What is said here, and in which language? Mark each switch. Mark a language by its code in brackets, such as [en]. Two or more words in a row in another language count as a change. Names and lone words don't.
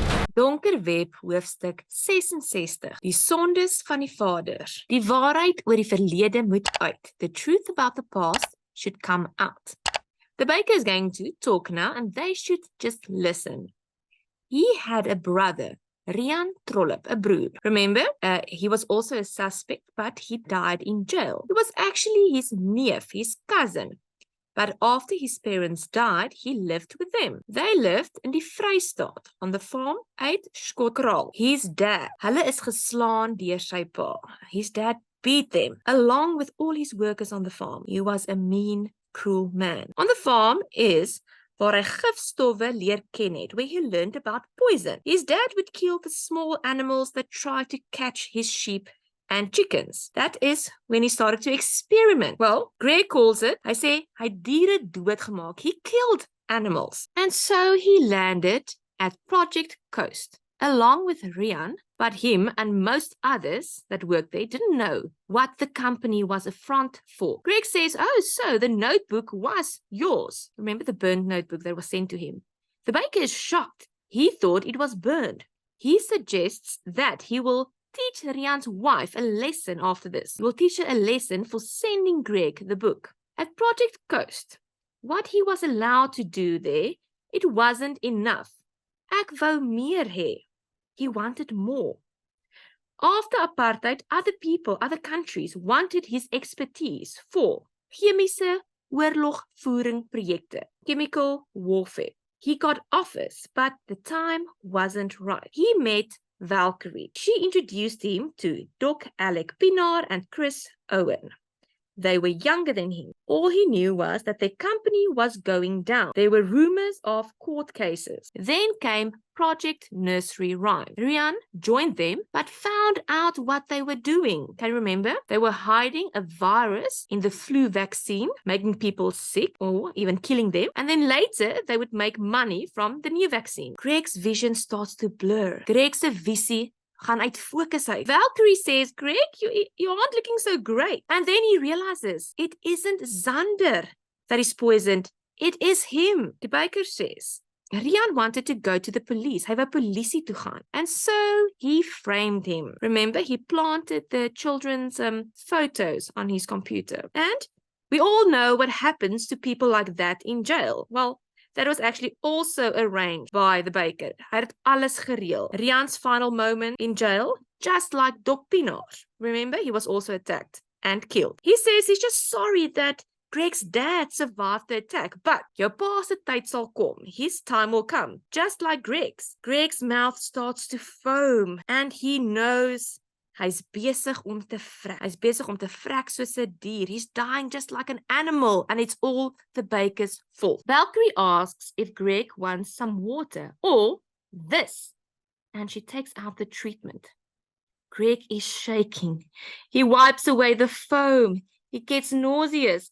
[af] Donker Web hoofstuk 66. Die sondes van die vader. Die waarheid oor die verlede moet uit. [en] The truth about the past should come out. The baker is going to talk now and they should just listen. He had a brother, Rian Trollop, a broer. Remember, he was also a suspect, but he died in jail. It was actually his neef, his cousin. But after his parents died, he lived with them. They lived in die Vrystaat, on the farm uit Skotkraal. His dad, [af] hulle is geslaan deur sy pa. [en] His dad beat them, along with all his workers on the farm. He was a mean, cruel man. On the farm [af] is waar hy gifstowwe leer ken het, [en] where he learned about poison. His dad would kill the small animals that tried to catch his sheep and chickens. That is when he started to experiment. Well, Greg calls it, [af] hy sê, hy diere doodgemaak. [en] He killed animals. And so he landed at Project Coast, along with Rian, but him and most others that worked there didn't know what the company was a front for. Greg says, oh, so the notebook was yours. Remember the burned notebook that was sent to him? The baker is shocked. He thought it was burned. He suggests that he will teach Rian's wife a lesson after this. He will teach her a lesson for sending Greg the book. At Project Coast, what he was allowed to do there, it wasn't enough. [af] Ek wou meer hê. [en] He wanted more. After apartheid, other people, other countries wanted his expertise for [af] chemische oorlogvoering projekte, [en] chemical warfare. He got offers, but the time wasn't right. He met Valkyrie. She introduced him to Doc Alec Pinaar and Chris Owen. They were younger than him. All he knew was that their company was going down. There were rumors of court cases. Then came Project Nursery Rhyme. Rian joined them, but found out what they were doing. Can you remember? They were hiding a virus in the flu vaccine, making people sick or even killing them. And then later, they would make money from the new vaccine. Greg's vision starts to blur. [af] Greg's visie gaan uit focus uit. [en] Valkyrie says, Greg, you aren't looking so great. And then he realizes, it isn't Zander that is poisoned. It is him. The baker says, Rian wanted to go to the police. [af] Hy wou polisie toe gaan. [en] And so he framed him. Remember, he planted the children's photos on his computer. And we all know what happens to people like that in jail. Well, that was actually also arranged by the baker. [af] Hy het alles gereël. [en] Rian's final moment in jail, just like Doc Pinaar. Remember, he was also attacked and killed. He says he's just sorry that Greg's dad survived the attack, but [af] jou pa se tyd sal kom. [en] His time will come, just like Greg's. Greg's mouth starts to foam, and he knows [af] hy's besig om te vrek. Hy's besig om te vrek soos 'n dier. [en] He's dying just like an animal, and it's all the baker's fault. Valkyrie asks if Greg wants some water or this, and she takes out the treatment. Greg is shaking. He wipes away the foam. He gets nauseous.